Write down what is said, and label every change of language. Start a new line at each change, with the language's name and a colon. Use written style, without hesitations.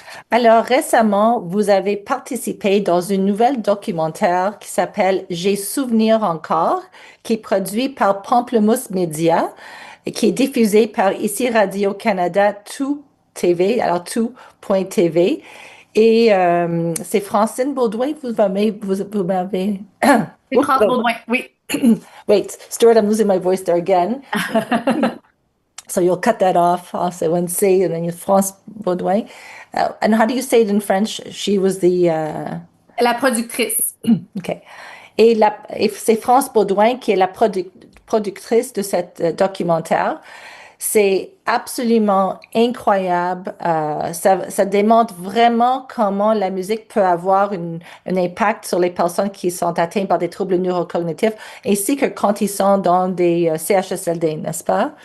French: Alors, récemment, vous avez participé dans une nouvelle documentaire qui s'appelle J'ai souvenir encore, qui est produit par Pamplemousse Média et qui est diffusé par ici Radio-Canada Tout TV, alors tout.tv. Et c'est Francine Baudouin, vous m'avez. C'est Oups, France Baudouin, oui.
English: wait, Stuart, I'm losing my voice there again. So you'll cut that off. I'll say one C and then you France Baudouin. And how do you say it in French? She was the
French: La productrice. OK. Et c'est France Baudouin qui est la productrice de cette documentaire. C'est absolument incroyable. Ça démontre vraiment comment la musique peut avoir un impact sur les personnes qui sont atteintes par des troubles neurocognitifs, ainsi que quand ils sont dans des CHSLD, n'est-ce pas?